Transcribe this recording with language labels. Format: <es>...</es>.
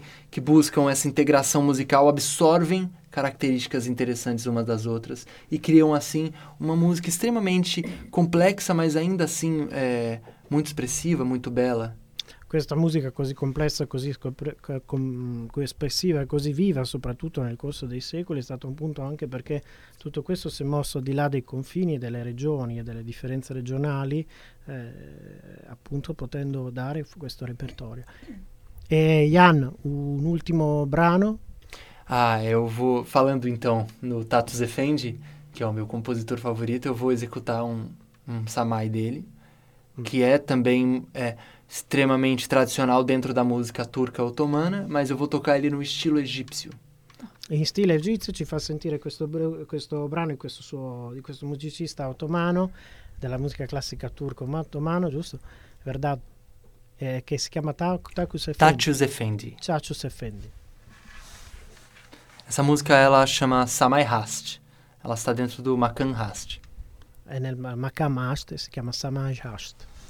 <pt>que buscam essa integração musical, absorvem características interessantes umas das outras e criam, assim, uma música extremamente complexa, mas ainda assim muito expressiva, muito bela.</pt> <it>Questa musica così complessa, così espressiva e così viva, soprattutto nel corso dei secoli, è stato un punto anche perché tutto questo si è mosso al di là dei confini e delle regioni e delle differenze regionali, appunto potendo dare questo repertorio. E Jan, un ultimo brano?</it> <pt>Eu vou falando então no Tatus Efendi,</pt> <it>che è il mio compositore favorito,</it> <pt>eu vou executar un samai dele, che è também extremamente tradicional dentro da música turca otomana, mas eu vou tocar ele no estilo egípcio.</pt> <it>In stile egizio ci fa sentire questo brano di questo musicista otomano, della musica classica turco-ottomano, giusto? Verdad? Che si chiama Tatius Efendi. Tatius Efendi.</it> <pt>Essa música ela chama Samai Hast. Ela está dentro do Makan Hast.</pt> <it>È nel Makan Hast, si chiama Samai Hast.</it>